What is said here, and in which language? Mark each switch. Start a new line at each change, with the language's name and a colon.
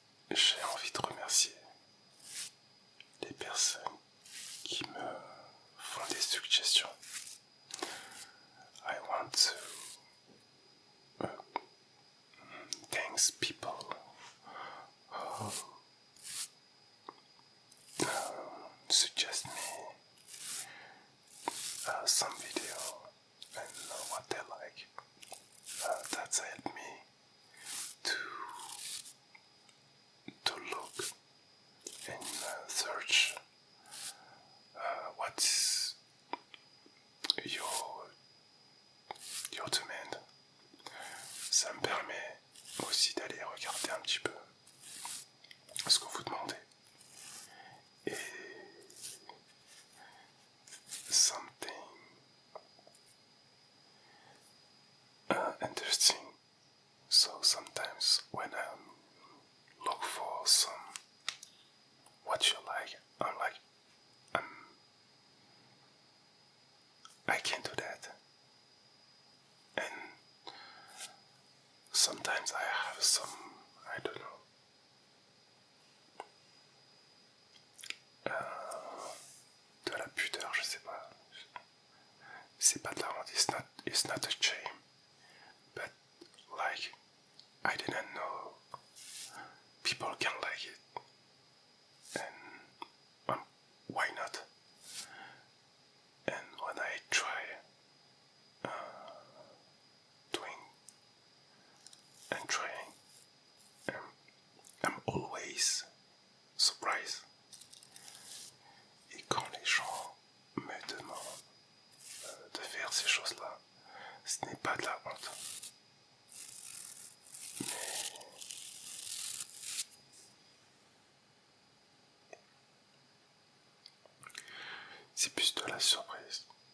French: j'ai envie de remercier les personnes qui me font des suggestions.
English: I want to thanks people who suggest me some video and what they like. That's helped me to look and search what's your demand.
French: Ça me permet aussi d'aller regarder un petit peu ce que vous demandez.
English: Et something interesting. So sometimes when I look for some what you like, I'm like, I can't do that. And sometimes I have some, I don't know,
French: de la pudeur, je sais pas. C'est pas de la honte,
English: it's not a shame. But like, I didn't know people can like it. And why not? And when I try doing and trying, I'm always surprised.
French: Et quand les gens me demandent de faire ces choses-là, ce n'est pas de la honte. Mais c'est plus de la surprise.